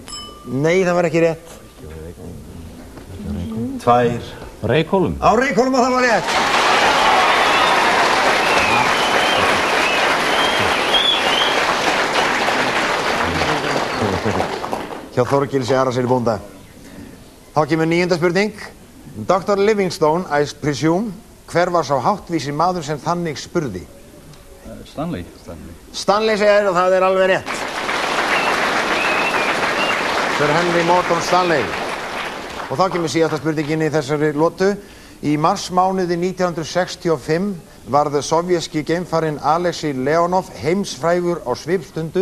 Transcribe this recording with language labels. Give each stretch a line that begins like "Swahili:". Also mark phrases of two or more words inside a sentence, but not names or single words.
Icelandic: Nei, það var ekki rétt. 2. Reykholum. Á Reykholum og það var rétt. Hjá Þorgils Arasyni bónda. Þá kemur 9. spurning. Dr.
English: Livingstone, I presume,
Icelandic: hver var sá háttvísi maður sem þannig spurði? Stanley. Stanley segir og það er alveg rétt. Sir Henry Morton Stanley. Og þá kemur síðasta spurningin í þessari lotu. Í marsmánuði 1965 varð sovjeski geimfarinn Alexei Leonov heimsfrægur á svipstundu.